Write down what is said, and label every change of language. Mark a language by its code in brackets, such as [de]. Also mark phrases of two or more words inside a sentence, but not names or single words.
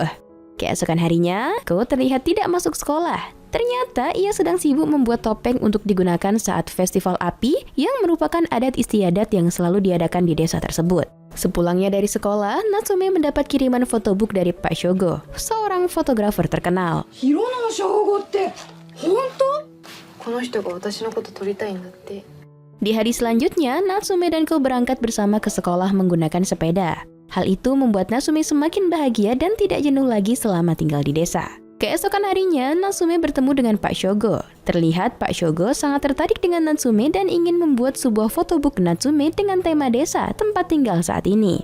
[id] Keesokan harinya, Kou terlihat tidak masuk sekolah. Ternyata ia sedang sibuk membuat topeng untuk digunakan saat festival api yang merupakan adat istiadat yang selalu diadakan di desa tersebut. Sepulangnya dari sekolah, Natsume mendapat kiriman fotobook dari Pak Shogo, seorang fotografer terkenal. [ja] Hirono Shogoって本当？この人が私のこと撮りたいんだって。 [id] Di hari selanjutnya, Natsume dan Kou berangkat bersama ke sekolah menggunakan sepeda. Hal itu membuat Natsume semakin bahagia dan tidak jenuh lagi selama tinggal di desa. Keesokan harinya, Natsume bertemu dengan Pak Shogo. Terlihat Pak Shogo sangat tertarik dengan Natsume dan ingin membuat sebuah fotobook Natsume dengan tema desa tempat tinggal saat ini.